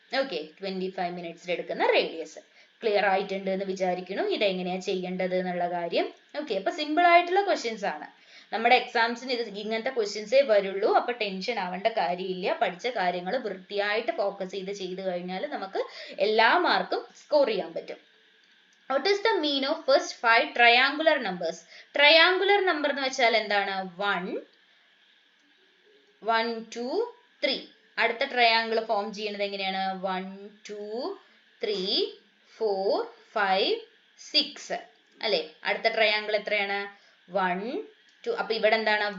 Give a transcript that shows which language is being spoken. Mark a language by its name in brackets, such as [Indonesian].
[Malayalam] Okay, 25 മിനിറ്റ്സിൽ എടുക്കുന്ന radius. Clear ആയിട്ടുണ്ട് എന്ന് വിചാരിക്കുന്നു ഇതെങ്ങനെയാ ചെയ്യേണ്ടത് എന്നുള്ള കാര്യം. ഓക്കെ, അപ്പൊ സിമ്പിൾ ആയിട്ടുള്ള ക്വസ്റ്റ്യൻസ് ആണ്. നമ്മുടെ എക്സാംസിന് ഇത് ഇങ്ങനത്തെ ക്വസ്റ്റ്യൻസേ വരുള്ളൂ. അപ്പൊ ടെൻഷൻ ആവേണ്ട കാര്യമില്ല. പഠിച്ച കാര്യങ്ങൾ വൃത്തിയായിട്ട് ഫോക്കസ് ചെയ്ത് കഴിഞ്ഞാൽ നമുക്ക് എല്ലാ മാർക്കും സ്കോർ ചെയ്യാൻ പറ്റും. [English] What is the mean of first 5 triangular numbers? [Malayalam] Triangular number എന്ന് വെച്ചാൽ എന്താണ്? 1 1 2 3. അടുത്ത ട്രയാങ്കിൾ ഫോം ചെയ്യുന്നത് എങ്ങനെയാണ്? 1 2 3 4 5 6 അല്ലെ? അടുത്ത ട്രയാങ്കിൾ എത്രയാണ്? 1 2. അപ്പൊ ഇവിടെ എന്താണ്?